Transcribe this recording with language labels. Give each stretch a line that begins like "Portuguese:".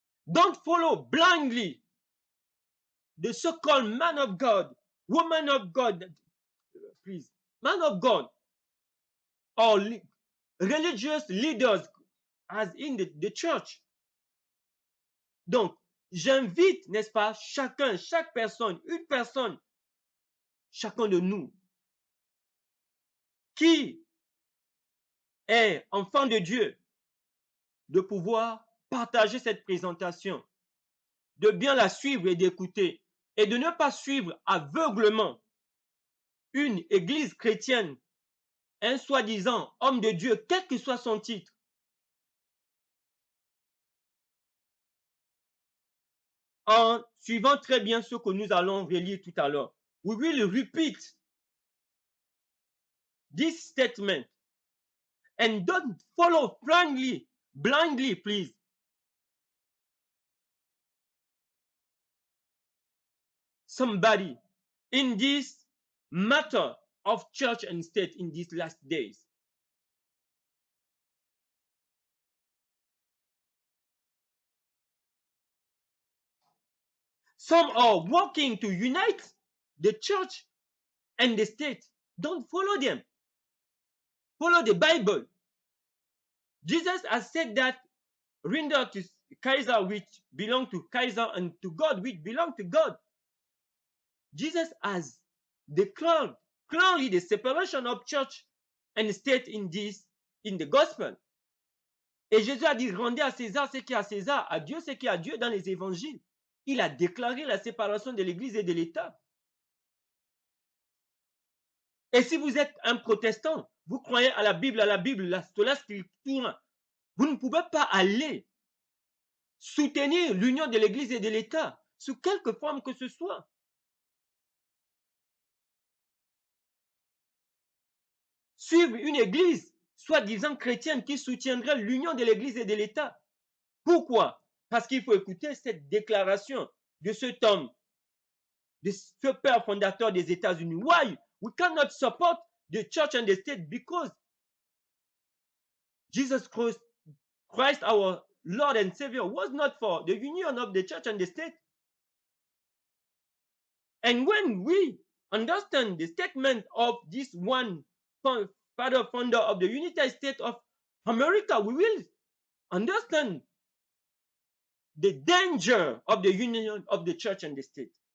English: Don't follow blindly the so-called man of God, woman of God, please, man of God, or religious leaders as in the church.
French: Donc, j'invite, n'est-ce pas, chacun, chaque personne, une personne, chacun de nous qui est enfant de Dieu, de pouvoir partager cette présentation, de bien la suivre et d'écouter, et de ne pas suivre aveuglement une église chrétienne, un soi-disant homme de Dieu, quel que soit son titre. En suivant très bien ce que nous allons relire tout à l'heure.
English: We will repeat this statement and don't follow blindly, please. Somebody in this matter of church and state in these last days. Some are working to unite the church and the state. Don't follow them. Follow the Bible. Jesus has said that render to Caesar which belong to Caesar and to God which belong to God. Jesus has declared clearly the separation of church and state in the gospel.
French: Et Jésus a dit, rendez à César ce qui est à César, à Dieu ce qui est à Dieu dans les évangiles. Il a déclaré la séparation de l'Église et de l'État. Et si vous êtes un protestant, vous croyez à la Bible, la sola scriptura, vous ne pouvez pas aller soutenir l'union de l'Église et de l'État sous quelque forme que ce soit. Suivre une Église soi-disant chrétienne qui soutiendrait l'union de l'Église et de l'État. Pourquoi? Parce qu'il faut écouter cette déclaration de cet homme, de ce père fondateur des États-Unis.
English: Why? We cannot support the church and the state because Jesus Christ, our Lord and Savior, was not for the union of the church and the state. And when we understand the statement of this one father founder of the United States of America, we will understand the danger of the union of the church and the state.